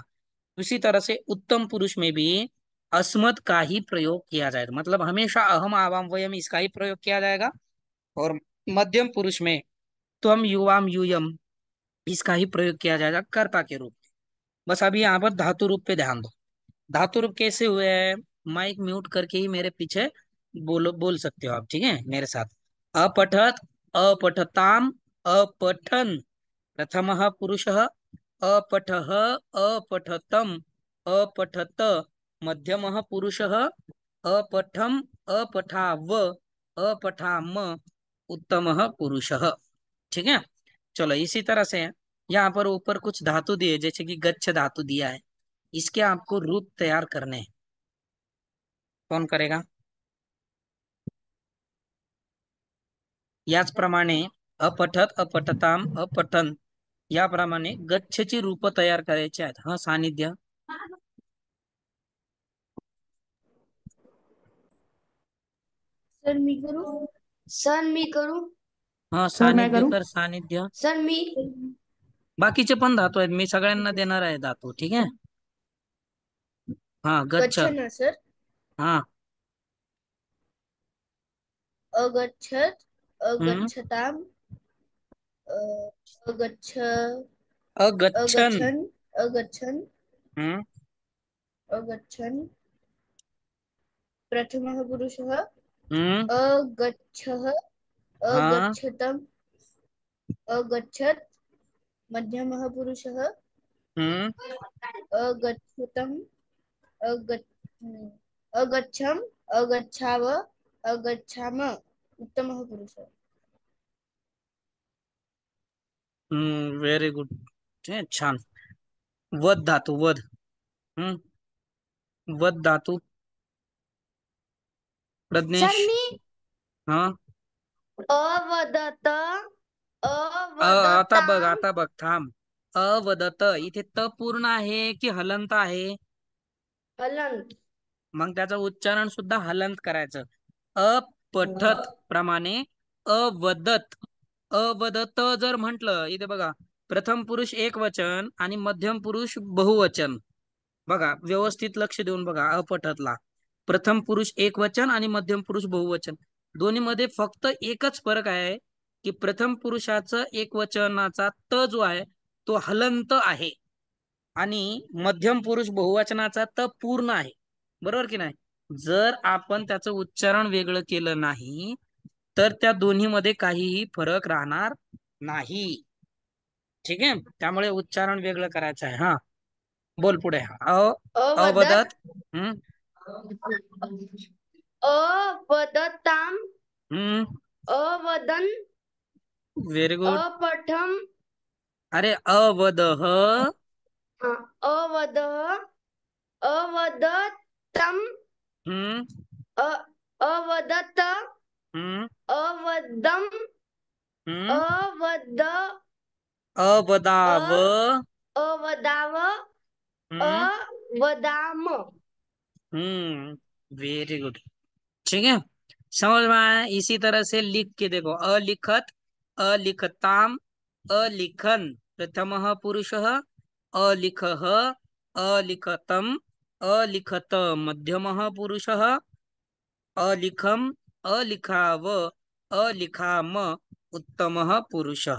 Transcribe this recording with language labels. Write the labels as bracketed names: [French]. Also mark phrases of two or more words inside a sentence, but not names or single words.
[Hindi] उसी तरह से उत्तम पुरुष में भी अस्मत् का ही प्रयोग किया जाएगा, मतलब हमेशा [Sanskrit] अहम आवाम वयम [Hindi] इसका ही प्रयोग किया जाएगा। और मध्यम पुरुष में तो हम [Sanskrit] युवाम यूयम [Hindi] इसका ही प्रयोग किया जाएगा कर्ता के रूप में। बस अभी यहाँ पर धातु रूप पे ध्यान दो। धातु रूप कैसे हुए हैं, माइक म्यूट करके ही मेरे पीछे बोल सकते हो आप, ठीक है मेरे साथ। [Sanskrit] अपठत अपठताम अपठन, प्रथमः पुरुषः अपठः अपठतम अपठत, मध्यमः पुरुषः अपठम अपठाव अपठाम, उत्तमः पुरुषः। [Hindi] ठीक है, चलो इसी तरह से यहाँ पर ऊपर कुछ धातु दिए, जैसे कि गच्छ धातु दिया है, इसके आपको रूप तैयार करने हैं। कौन करेगा? [Marathi] याचप्रमाणे [Sanskrit] अपठत अपठताम अपठन [Marathi] याप्रमाणे गच्छची रूप तयार करायची आहेत। हा सानिध्य, सर मी करू. सर मी करू. हा [Hindi] सर मैं सानिध्य करूं. कर सानिध्य। [Marathi] सर मी. बाकीचे पण धातू आहेत, मी [Hindi] ठीक [Marathi] सगळ्यांना [Hindi] है सर. [Marathi] देणार आहे धातू, ठीक आहे। हा गच्छ, गच्छन ना सर. हा। [Sanskrit] अगच्छत हम्म अगच्छताम अगच्छ अगच्छन, अगच्छन अगच्छन हम्म अगच्छन, प्रथमः पुरुषः हम्म अगच्छः हाँ अगच्छतम् अगच्छत्, मध्यमः पुरुषः हम्म अगच्छतम् अगच्छ अगच्छम् अगच्छाव अगच्छाम, उत्तमः पुरुषः. [English] Very good, छान। [Marathi] वद धातू, वद, हम्म वद धातू, सर प्रज्ञेश। मी. हाँ, [Sanskrit] अवदत [Marathi] आता बघ, [Sanskrit] अवदताम [Marathi] आता बघ, थांब। अवदत इथे त पूर्ण आहे की हलंत आहे? हलंत. मग त्याचं उच्चारण सुद्धा हलंत करायचं। अपठत प्रमाणे अवदत, अवदत जर म्हंटल, इथे बघा प्रथम पुरुष एक वचन आणि मध्यम पुरुष बहुवचन, बघा व्यवस्थित लक्ष देऊन बघा, अपठतला प्रथम पुरुष एक वचन आणि मध्यम पुरुष बहुवचन, दोन्ही मध्ये फक्त एकच फरक आहे की प्रथम पुरुषाचं एक वचनाचा त जो आहे तो हलंत आहे आणि मध्यम पुरुष बहुवचनाचा त पूर्ण आहे, बरोबर की नाही? जर आपण त्याचं उच्चारण वेगळं केलं नाही तर त्या दोन्ही मध्ये काहीही फरक राहणार नाही. ठीक आहे, त्यामुळे उच्चारण वेगळं करायचं आहे. हा, बोल पुढे. [Sanskrit] अवदत अवदत. हम्म. अवदताम हम्म. अवदन [English] Very good. [Sanskrit] अपठम अरे अवदह. अवद अवदतम हम्म. अ- अवदत हम्म. अवदम हम्म. अवद अवदाव. अवदाव हम्म. अवदाम। [English] Very good. [Hindi] ठीक है, समझ में आया। इसी तरह से लिख के देखो, [Sanskrit] अलिखत, अलिखताम, अलिखन प्रथमः पुरुषः, अलिखः, अलिखतम, अलिखत मध्यमः पुरुषः, अलिखम, अलिखाव, अलिखाम उत्तमः पुरुषः।